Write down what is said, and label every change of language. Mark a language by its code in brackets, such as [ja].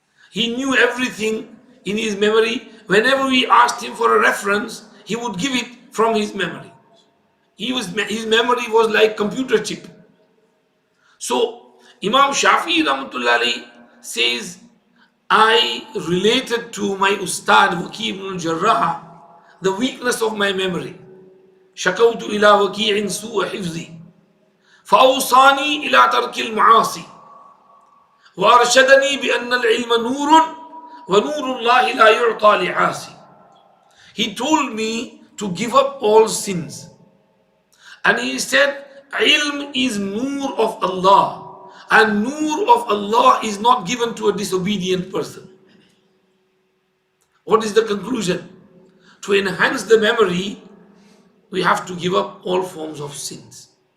[en] He knew everything in his memory. Whenever we asked him for a reference, he would give it from his memory. His memory was like computer chip. So Imam Shafi'i Rahmatullah alayhi says, I related to my ustad Waki' ibn al-Jarrah the weakness of my memory. [ar] شكوت إلى وكيع سوء حفظي فأوصاني إلى ترك المعاصي وأرشدني بأن العلم نور ونور الله لا يعطى لعاصي. [en] He told me to give up all sins. And he said, ilm is nur of Allah, and nur of Allah is not given to a disobedient person. What is the conclusion? To enhance the memory, we have to give up all forms of sins.